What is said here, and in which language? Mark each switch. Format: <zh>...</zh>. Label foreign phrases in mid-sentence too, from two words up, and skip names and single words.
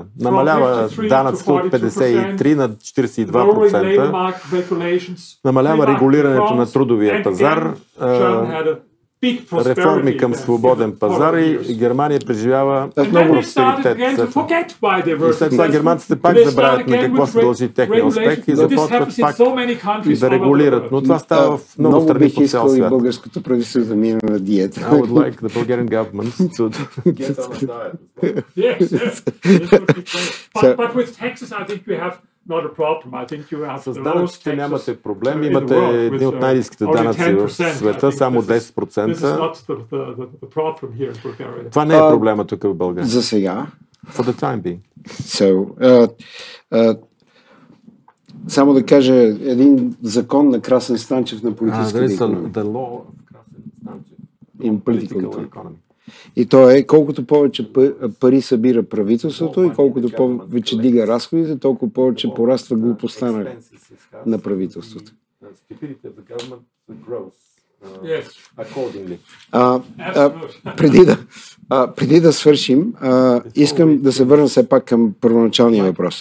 <bg>Намалява данъците от 53 на 42%, намалява регулирането на трудовия пазар, реформи към свободен пазар и Германия преживява много просперитет. И след това германците пак забравят на какво се дължи техния успех и започват пак да регулират. Но това става в много страни по цял свят. И българското правителство да мине на диета.</bg> <en>I would like the Bulgarian government to get on a diet. Yes. But with Texas, I think we have not a problem. I think you have the lowest taxes</en> <bg>нямате проблем. Имате едни от най-ниските данъци в света, само 10%. Това не е проблема тук в България. За сега.</bg> <en>For the time being.</en> <bg>Само да кажа един закон на Красен Станчев на политическата икономика.</bg> <en>The law of Красен Станчев. In political economy.</en> <bg>И то е, колкото повече пари събира правителството и колкото повече дига разходите, толкова повече пораства глупостта на правителството. Преди да свършим, искам да се върна все пак към първоначалния въпрос.</bg>